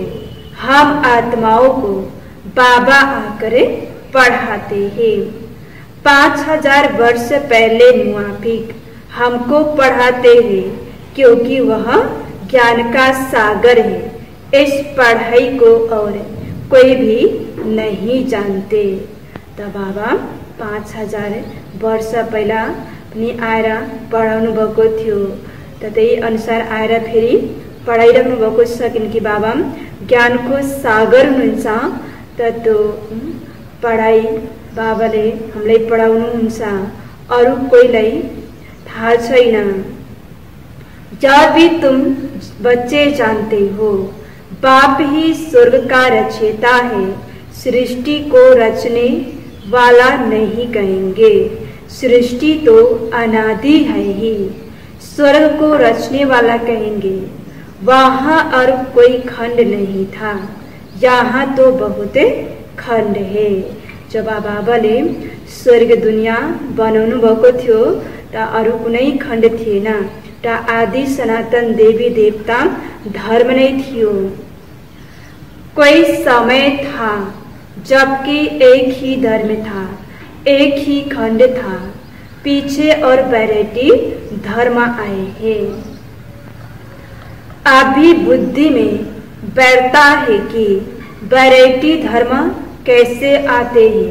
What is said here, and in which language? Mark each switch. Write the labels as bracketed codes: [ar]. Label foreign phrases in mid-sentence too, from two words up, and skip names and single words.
[hi] हम आत्माओं को बाबा आकर पढ़ाते हैं। 5000 वर्ष पहले मुआफिक हमको पढ़ाते हैं, क्योंकि वह ज्ञान का सागर है। इस पढ़ाई को और कोई भी नहीं जानते। [ne] त बाबा 5000 वर्ष पहिला पनि आएर पढाउनु भएको थियो। त त्यही अनुसार आएर फेरि पढाइराख्नु भएको छ, किनकि बाबा ज्ञानको सागर हुनुहुन्छ। त त्यो पढाइ बाबाले हामीलाई पढाउनुहुन्छ, अरू कोहीलाई थाहा छैन। [hi] जब भी तुम बच्चे जानते हो बाप ही स्वर्ग का रचयिता है, सृष्टि को रचने वाला नहीं कहेंगे। सृष्टि तो अनादि है ही, स्वर्ग को रचने वाला कहेंगे। वहाँ और कोई खंड नहीं था, यहाँ तो बहुत खंड है। [ne] जब बाबाले स्वर्ग दुनिया बनाउनु भएको थियो त अरू कुनै खण्ड थिएन, त आदि सनातन देवी देवता धर्म नै थियो। [hi] कोई समय था जबकि एक ही धर्म था, एक ही खंड था। पीछे और वैरायटी धर्म आए हैं। अभी बुद्धि में बैठता है कि वैरायटी धर्म कैसे आते हैं।